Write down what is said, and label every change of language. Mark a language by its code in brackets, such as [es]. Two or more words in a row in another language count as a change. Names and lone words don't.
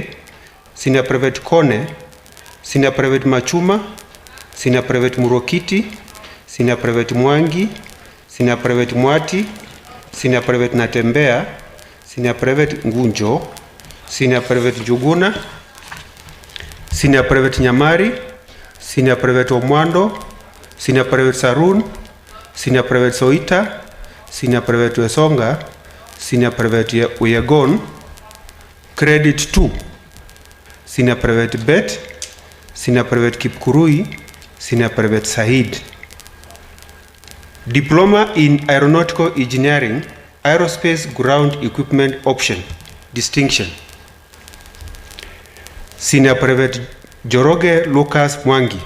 [en] Senior Private Kone, Senior Private Machuma, Senior Private Murokiti, Senior Private Mwangi, Senior Private Mwati, Senior Private Natembea, Senior Private Ngunjo, Senior Private Juguna, Senior Private Nyamari, Senior Private Omwando, Senior Private Sarun, Senior Private Soita, Senior Private Wesonga, Senior Private Uyegon. Credit 2, Senior Private Bet, Senior Private Kipkurui, Senior Private Sahid. Diploma in Aeronautical Engineering, Aerospace Ground Equipment Option, Distinction. Senior Private Joroge Lucas Mwangi.